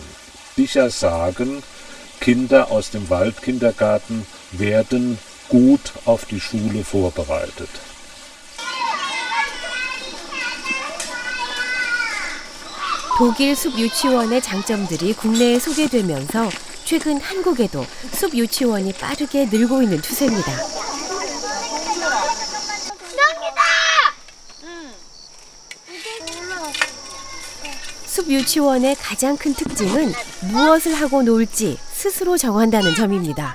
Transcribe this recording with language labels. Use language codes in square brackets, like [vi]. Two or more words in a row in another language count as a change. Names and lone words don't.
[de] Sicher sagen, Kinder aus dem Waldkindergarten werden gut auf die Schule vorbereitet. [ko] 독일 숲 유치원의 장점들이 국내에 소개되면서 최근 한국에도 숲 유치원이 빠르게 늘고 있는 추세입니다. 숲 유치원의 가장 큰 특징은 무엇을 하고 놀지 스스로 정한다는 점입니다.